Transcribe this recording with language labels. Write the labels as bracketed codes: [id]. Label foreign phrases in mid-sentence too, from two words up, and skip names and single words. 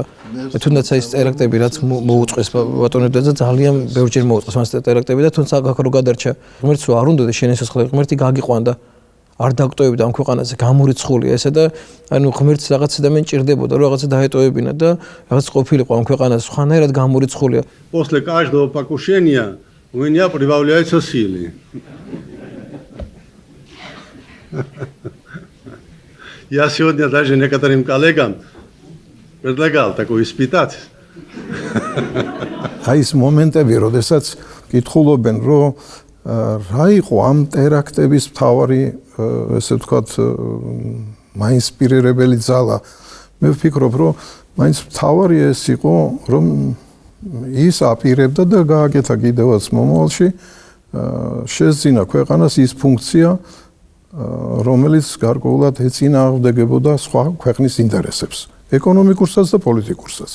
[ka] თუნდაც აი ეს ტერაქტები რაც მოუწყეს ბატონებთან და ძალიან ბევრჯერ მოუწყეს მას ტერაქტები და თუნდაც აქ რო გადარჩა ღმერთს არ უნდა შენ ესასხლე ღმერთი გაგიყვანდა არ დაგტოვებდა ამ ქვეყანაზე გამორიცხულია ესა და ანუ ღმერთს რაღაცა და მე ჭირდებოდა რომ რაღაცა დაეტოვებინა და რაღაც ყოფილიყო ამ ქვეყანაზე სხვანაირად გამორიცხულია. [ru] После каждого покушения у меня прибавляются силы. Я сегодня даже некоторым коллегам предлагал такой испытать. [ka] აი ეს მომენტები, როდესაც კითხულობენ, რომ რა იყო ამ ტერაქტების მთავარი, ესე ვთქვათ, მაინსპირირებელი ძალა. მე ვფიქრობ, რომ მაინც მთავარი ეს იყო, რომ ის აპირებდა და გააკეთა კიდევაც მომავალში შეძინა ქვეყანას ის ფუნქცია რომელიც გარკვეულად ეწინააღმდეგებოდა სხვა ქვეყნის ინტერესებს, ეკონომიკურსაც და პოლიტიკურსაც.